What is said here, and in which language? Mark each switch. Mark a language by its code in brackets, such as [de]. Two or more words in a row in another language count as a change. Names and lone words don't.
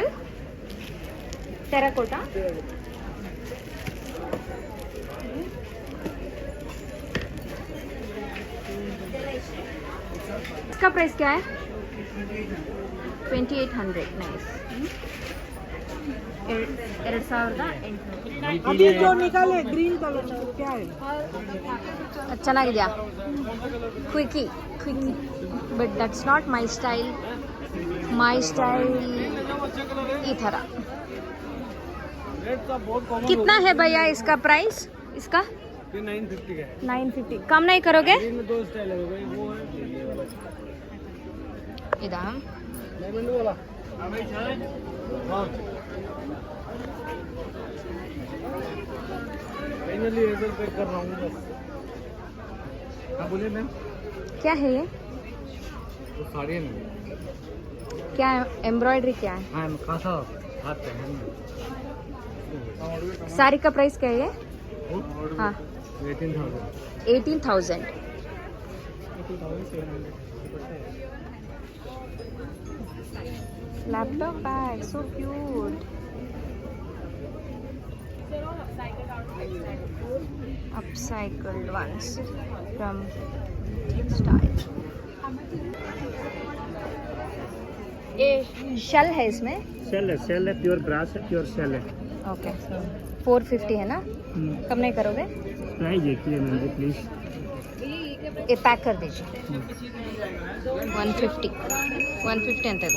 [hi] टेराकोटा. इसका प्राइस क्या है? 2800. नाइस. 2800. अभी जो निकाले ग्रीन कलर क्या है? [en] ಚೆನ್ನಾಗಿದೆಯಾ? quirky but that's not my style. [kn] ಈ ಥರ. [hi] कितना है भैया इसका प्राइस? इसका 950 का है. 950. कम नहीं करोगे? इनमें दो स्टाइल है भाई, वो है [kn] ಇದಾ? [hi] डायमंड वाला. फाइनली रेजर पैक कर रहा हूँ बस. हाँ बोलिए मैम. क्या है ये? वो साड़ी है ना. क्या एम्ब्रॉयडरी क्या है? हाँ खासा हाथ पे है. साड़ी का प्राइस क्या है ये? हाँ 18,000. 18,000. [en] Laptop bag, so cute. Upcycled ones from Style. [hi] ये शेल है इसमें? सेल है प्योर ग्रास है, प्योर सेल है. ओके. 450 है ना? कम नहीं करोगे? प्राइस देखिए मैम जी प्लीज. ये पैक कर दीजिए. 150 [kn] ಅಂತ ಇದೆ.